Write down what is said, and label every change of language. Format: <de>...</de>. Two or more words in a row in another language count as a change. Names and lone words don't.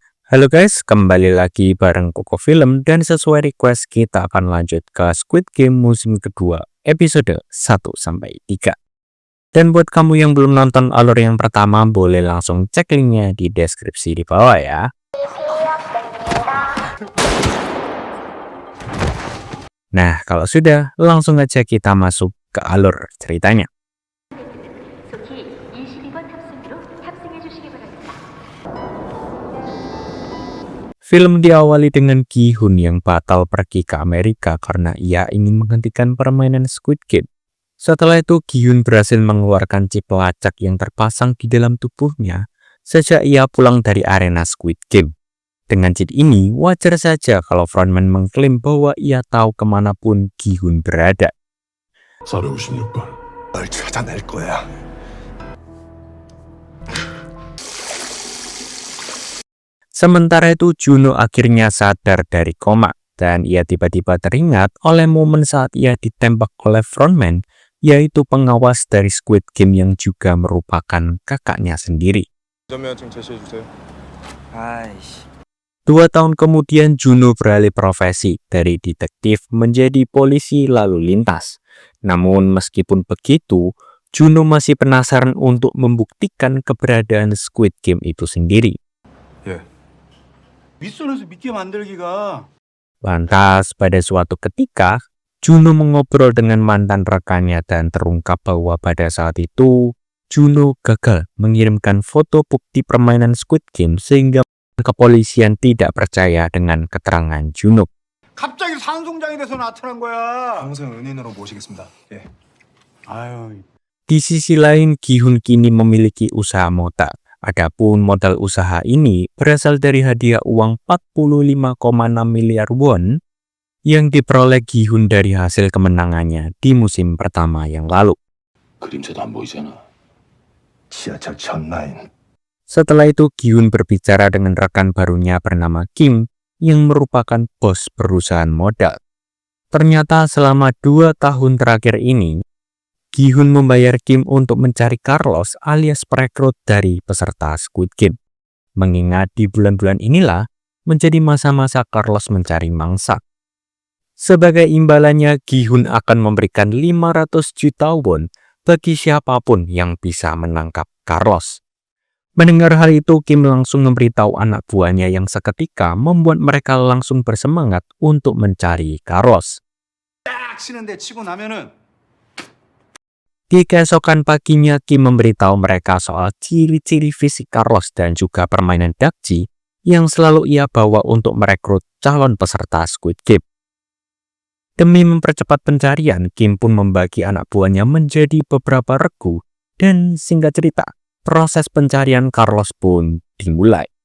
<id>Halo guys, kembali lagi bareng Koko Film dan sesuai request kita akan lanjut ke Squid Game musim kedua episode 1-3. Dan buat kamu yang belum nonton alur yang pertama, boleh langsung cek linknya di deskripsi di bawah ya. Nah, kalau sudah, langsung aja kita masuk ke alur ceritanya.</id> <ko>속히 22번 탑승으로 탑승해 주시기 바랍니다.</ko> <id>Film diawali dengan Gi-hun yang batal pergi ke Amerika karena ia ingin menghentikan permainan Squid Game. Setelah itu, Gi-hun berhasil mengeluarkan chip pelacak yang terpasang di dalam tubuhnya sejak ia pulang dari arena Squid Game. Dengan chip ini, wajar saja kalau frontman mengklaim bahwa ia tahu kemanapun Gi-hun berada.</id> <ko>456번 널 찾아낼 거야.</ko> <id>Sementara itu, Juno akhirnya sadar dari koma, dan ia tiba-tiba teringat oleh momen saat ia ditembak oleh frontman, yaitu pengawas dari Squid Game yang juga merupakan kakaknya sendiri. 2 tahun kemudian, Juno beralih profesi dari detektif menjadi polisi lalu lintas. Namun meskipun begitu, Juno masih penasaran untuk membuktikan keberadaan Squid Game itu sendiri.</id> <ko>예. 윗선에서 믿게 만들기가.</ko> <id>Lantas, pada suatu ketika, Juno mengobrol dengan mantan rekannya dan terungkap bahwa pada saat itu, Juno gagal mengirimkan foto bukti permainan Squid Game sehingga kepolisian tidak percaya dengan keterangan Juno.</id> <ko>갑자기 산송장이 돼서 나타난 거야. 평생 은인으로 모시겠습니다. 예. 아유.</ko> <id>Di sisi lain, Gi-hun kini memiliki usaha motor. Adapun modal usaha ini berasal dari hadiah uang 45,6 miliar won yang diperoleh Gi-hun dari hasil kemenangannya di musim pertama yang lalu.</id> <ko>그림자도 안 보이잖아. 지하철 전라인.</ko> <id>Setelah itu, Gi-hun berbicara dengan rekan barunya bernama Kim yang merupakan bos perusahaan modal. Ternyata selama 2 tahun terakhir ini, Gi-hun membayar Kim untuk mencari Carlos alias perekrut dari peserta Squid Game. Mengingat di bulan-bulan inilah menjadi masa-masa Carlos mencari mangsa. Sebagai imbalannya, Gi-hun akan memberikan 500 juta won bagi siapapun yang bisa menangkap Carlos. Mendengar hal itu, Kim langsung memberitahu anak buahnya yang seketika membuat mereka langsung bersemangat untuk mencari Carlos.</id> <ko>딱 치는데 치고 나면은</ko> <id>Di keesokan paginya, Kim memberitahu mereka soal ciri-ciri fisik Carlos dan juga permainan dakji yang selalu ia bawa untuk merekrut calon peserta Squid Game. Demi mempercepat pencarian, Kim pun membagi anak buahnya menjadi beberapa regu dan singkat cerita, proses pencarian Carlos pun dimulai.</id>